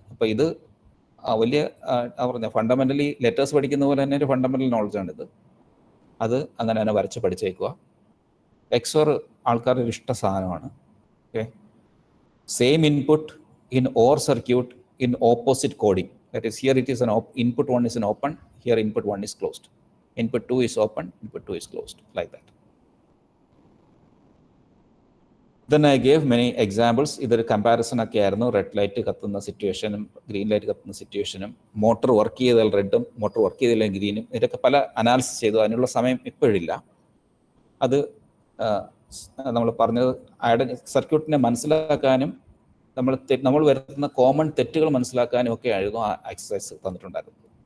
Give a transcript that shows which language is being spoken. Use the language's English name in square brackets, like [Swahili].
[Malayalam] അപ്പോൾ ഇത് വലിയ പറഞ്ഞ ഫണ്ടമെൻ്റലി ലെറ്റേഴ്സ് പഠിക്കുന്ന പോലെ തന്നെ ഒരു ഫണ്ടമെൻ്റൽ നോളജാണിത്. അത് അങ്ങനെ തന്നെ വരച്ച് പഠിച്ചേക്കുക. എക്സോർ ആൾക്കാരുടെ ഒരു ഇഷ്ട സാധനമാണ്. [English] Okay, same input in or circuit in opposite coding. That is, here it is an input 1 is an open, here input 1 is closed. Input 2 is open, input 2 is closed, like that. Then I gave many examples. Either comparison [Malayalam] ഒക്കെ ആയിരുന്നു. Red light കത്തുന്ന സിറ്റുവേഷനും green light കത്തുന്ന സിറ്റുവേഷനും, motor work ചെയ്താൽ റെഡും motor work ചെയ്തില്ല ഗ്രീനും, ഇതൊക്കെ പല അനാലിസിസ് ചെയ്തു. അതിനുള്ള സമയം ഇപ്പോഴില്ല. അത് നമ്മൾ പറഞ്ഞത് സർക്യൂട്ടിനെ മനസ്സിലാക്കാനും നമ്മൾ വരുത്തുന്ന കോമൺ തെറ്റുകൾ മനസ്സിലാക്കാനും ഒക്കെ ആയിരുന്നു ആ എക്സസൈസ് തന്നിട്ടുണ്ടായിരുന്നത്.